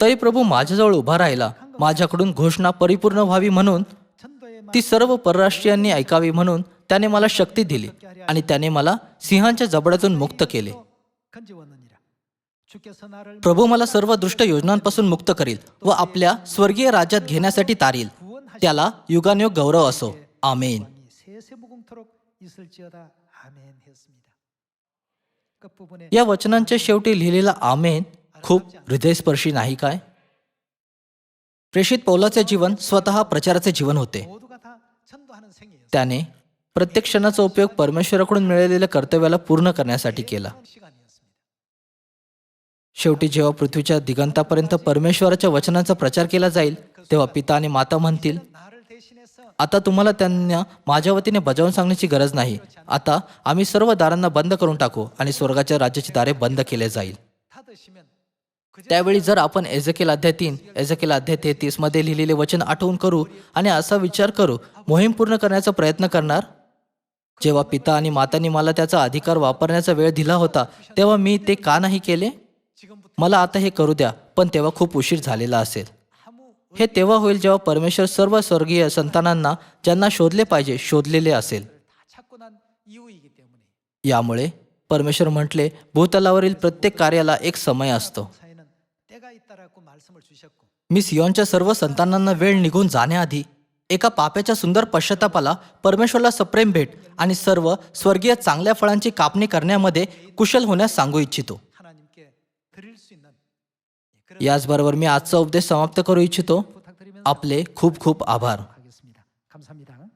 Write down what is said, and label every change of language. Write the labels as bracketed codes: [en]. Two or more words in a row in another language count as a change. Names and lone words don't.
[mr] तरी प्रभू माझ्याजवळ उभा राहिला, माझ्याकडून घोषणा परिपूर्ण व्हावी म्हणून, [ko] 전도의 [mr] ती सर्व परराष्ट्रीयांनी ऐकावी म्हणून त्याने मला शक्ती दिली आणि त्याने मला सिंहांच्या जबड्यातून मुक्त केले. [ko] 건지웠느니라. 주께서 나를 [mr] प्रभू मला सर्व दुष्ट योजनांपासून मुक्त करील व आपल्या स्वर्गीय राज्यात घेण्यासाठी तारील. त्याला युगानयुग गौरव असो. आमेन. [ko] 세세무궁토록 있을지어다. 아멘 했습니다. 끝부분에 [mr] या वचनांच्या शेवटी लिहिलेला आमेन खूप हृदयस्पर्शी नाही काय? प्रेषित पौलाचे जीवन स्वतः प्रचाराचे जीवन होते. [ko] 모두가 다 전도하는 생이었어요. [mr] त्याने प्रत्येक क्षणाचा उपयोग परमेश्वराकडून मिळालेल्या कर्तव्याला पूर्ण करण्यासाठी केला. [ko] 시간이었습니다. [mr] शेवटी जेव्हा पृथ्वीच्या दिगंतापर्यंत परमेश्वराच्या वचनाचा प्रचार केला जाईल तेव्हा पिता आणि माता म्हणतील, [ko] 나를 대신해서 [mr] आता तुम्हाला त्यांना माझ्या वतीने बजावून सांगण्याची गरज नाही. आता आम्ही सर्व दारांना बंद करून टाकू आणि स्वर्गाच्या राज्याची दारे बंद केले जाईल. [ko] 닫으시면 [mr] त्यावेळी जर आपण एजेकेल अध्याय 3, एजेकेल अध्याय 33 मध्ये लिहिलेले वचन आठवून करू आणि असा विचार करू, मोहीम पूर्ण करण्याचा प्रयत्न करणार. जेव्हा पिता आणि मातांनी मला त्याचा अधिकार वापरण्याचा वेळ दिला होता तेव्हा मी ते का नाही केले? मला आता हे करू द्या, पण तेव्हा खूप उशीर झालेला असेल. हे तेव्हा होईल जेव्हा परमेश्वर सर्व स्वर्गीय संतानांना ज्यांना शोधले पाहिजे शोधलेले असेल. [ko] 다 찾고 난 이후이기 때문에 [mr] यामुळे परमेश्वर म्हटले, भूतलावरील प्रत्येक कार्याला एक समय असतो. [ko] 사에는 때가 있다라고 말씀을 주셨고 [mr] मी सियोनच्या सर्व संतानांना वेळ निघून जाण्याआधी एका पाप्याच्या सुंदर पश्चातापाला परमेश्वरला सप्रेम भेट आणि सर्व स्वर्गीय चांगल्या फळांची कापणी करण्यामध्ये कुशल होण्यास सांगू इच्छितो. [ko] 하나님께 드릴 수 있는 [mr] याचबरोबर मी आजचा उपदेश समाप्त करू इच्छितो. [ko] 부탁드리면서 [mr] आपले खूप खूप आभार. [ko] 하겠습니다. 감사합니다.